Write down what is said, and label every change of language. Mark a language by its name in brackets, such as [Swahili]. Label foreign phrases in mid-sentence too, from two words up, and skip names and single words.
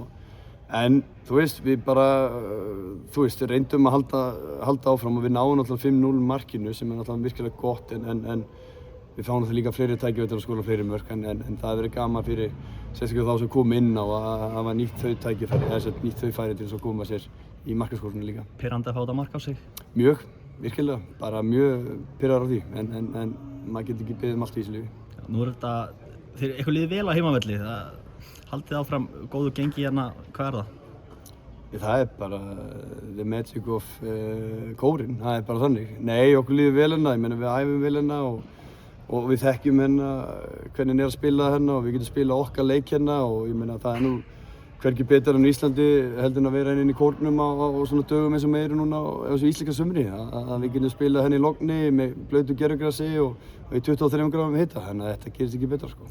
[Icelandic] En við bara, reyndum að halda áfram og við náum náttúrulega 5-0 markinu sem er náttúrulega virkilega gott, en við fáum náttúrulega líka fleiri tækifæri til að skora fleiri mörk, en það hefur verið gaman fyrir sérstaklega þá sem kom inn á að hafa nýtt þau tækifæri, nýtt þau færi til að koma sér í markaskorunni líka. Pirrandi að fá þetta mark á sig? Mjög, virkilega, bara mjög pirraður á því, en maður getur ekki beðið allt í þessu lífi. Nú er þetta, þeir eitthvað liðið vel á heimavelli, haldið áfram góðu gengi hérna, hvað er það? Það er bara [English] the magic of [Icelandic] kórinn, það er bara þannig. Nei, okkur líður vel hérna, ég meina við æfum vel hérna og við þekkjum hérna hvernig er að spila hérna og við getum spila okkar leik hérna, og ég meina það er nú hvergi betur en Íslandi heldur en að vera inn í kórnum á svona dögum eins og meiri núna á þessu íslenska sumri, að við getum spilað henni í logni með blautu gervigrasi og í 23 gráðum hita, þannig að þetta gerist ekki betra sko.